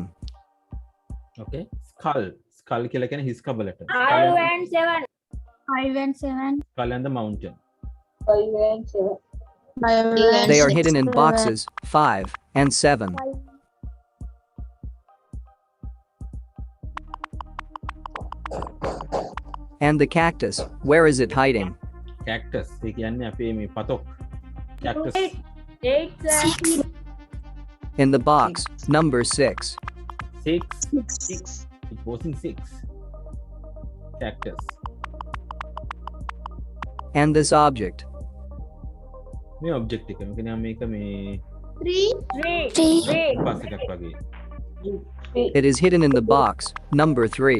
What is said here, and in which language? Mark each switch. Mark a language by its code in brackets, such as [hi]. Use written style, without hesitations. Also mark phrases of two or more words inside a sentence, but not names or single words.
[en] okay skull [si] කියලා කියන්නේ හිස් කබලට [en] 5 and 7. 5 and 7. skull and the mountain They are hidden in boxes 5 and 7. And the cactus, where is it hiding? [si] cactus ඒ කියන්නේ අපේ මේ පතොක් cactus [en] 8 and 6. In the box, number 6. 6 it was in 6 cactus And this object, [si] මේ object එක මොකද මේක මේ [en] 3. [si] compass එකක් වගේ [en] it is hidden in the box, number 3.